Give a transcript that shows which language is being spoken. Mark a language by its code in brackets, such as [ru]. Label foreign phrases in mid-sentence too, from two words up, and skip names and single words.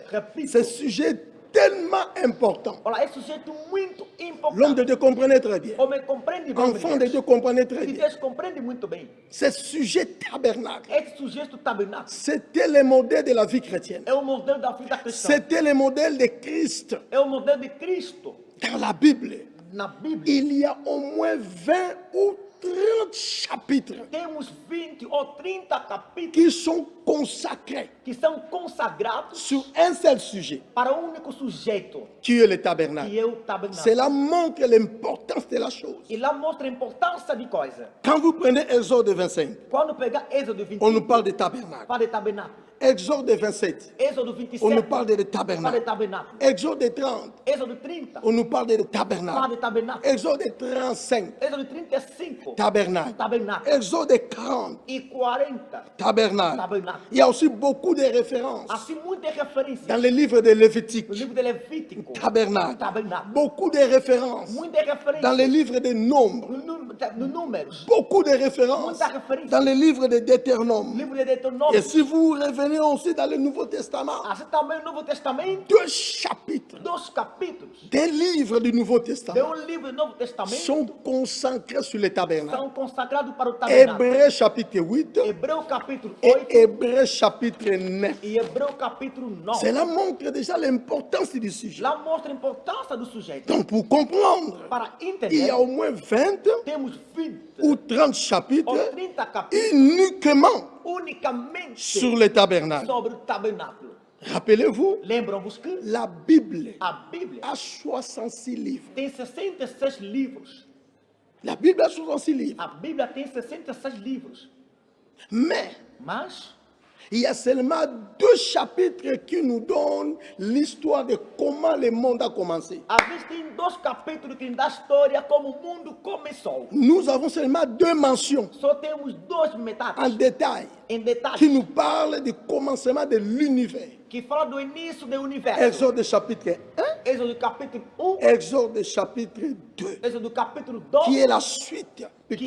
[pt] Repito. [fr] ce sujet est tellement important. [pt] Olha, é sujeito muito [fr] L'homme de [pt] importante. [fr] Dieu comprenait très bien. [pt] Homem compreende bem. [fr] Enfant de Dieu comprenait très [pt] E [fr] bien. [pt] Deus compreende muito bem. [fr] Ce sujet tabernacle, [pt] Esse sujeito do tabernáculo [fr] c'était le modèle de la vie chrétienne. [pt] é o modelo da vida cristã. [fr] C'était le modèle de Christ. [pt] É o modelo de Cristo. [fr] Dans la Bible, [pt] Na Bíblia, [fr] il y a au moins 20 ou 30 chapitres [pt] temos 20 ou 30 capítulos [fr] qui sont consacrés [pt] que são consagrados [fr] sur un seul sujet, [pt] para um único sujeito, [fr] qui est le tabernacle. [pt] que é o tabernáculo. [fr] Cela montre l'importance de la chose. [pt] E lá mostra a importância de coisa. [fr] Quand vous prenez Exode 25, [pt] Quando pegar Êxodo [fr] on nous [pt] 25, [fr] parle de tabernacle. [pt] fala de tabernáculo. [fr] Exode 27, [pt] Êxodo [fr] on [pt] 27, [fr] nous parle de [pt] fala de [fr] tabernacle. [pt] tabernáculo. [fr] Exode 30, [pt] Êxodo 30, [fr] on nous parle de [pt] fala [fr] tabernacle. [pt] de tabernáculo. [fr] Exode 35, [pt] Êxodo 35, [fr] tabernacle. [pt] tabernáculo. [fr] Exode 40, [pt] E 40, [fr] tabernacle. [pt] tabernáculo. [fr] Il y a aussi beaucoup de références [pt] Assim, muitas referências. [fr] dans le livre de Lévitique. [pt] No livro de Levítico, [fr] Tabernacle. [pt] tabernáculo. [fr] Beaucoup de références [pt] Muitas referências. [fr] dans le livre des Nombres. [pt] No Números. [fr] Beaucoup de références [pt] Muitas referências. [fr] dans le livre de Deutéronome. [pt] Livro de [fr] Et [pt] Deuteronômio. [fr] si vous revenez aussi dans le Nouveau Testament, [pt] Assim também no Novo Testamento, [fr] 2 chapitres [pt] 2 capítulos [fr] des livres du Nouveau [pt] de [fr] Testament [pt] livro do Novo Testamento [fr] sont consacrés sur les tabernacles. [pt] são consagrados para o tabernáculo. [fr] Hébreux chapitre 8 [pt] Hebreu capítulo [fr] et [pt] 8 [fr] Hébreux chapitre 9. [pt] e Hebreu capítulo 9. [fr] Cela montre déjà l'importance du sujet. [pt] Lá mostra a importância do sujeito. [fr] Donc pour comprendre, [pt] Para [fr] il y [pt] entender, [fr] a au moins 20 [pt] temos 20 [fr] ou 30 [pt] ou [fr] chapitres [pt] 30 capítulos [fr] uniquement [pt] unicamente [fr] sur les tabernacles. [pt] sobre o tabernáculo. [fr] Rappelez-vous, [pt] Lembram-vos que [fr] la Bible [pt] a Bíblia [fr] a 66 livres. [pt] tem 66 livros. [fr] La Bible a 66 livres. [pt] A Bíblia tem 66 livros. [fr] Mais [pt] Mas [fr] il y a seulement 2 chapitres qui nous donnent l'histoire de comment le monde a commencé. [pt] a vez tem 2 capítulos que dá a história como o mundo começou. [fr] Nous avons seulement 2 mentions [pt] Só temos 2 [fr] en [pt] metades [fr] détail [pt] em detalhes [fr] qui nous parlent du commencement de l'univers. [pt] que fala do início do universo. [fr] Exode chapitre 1, [pt] Êxodo capítulo 1, [fr] Exode chapitre 2, [pt] Êxodo capítulo [fr] qui [pt] 2, [fr] est la suite, plutôt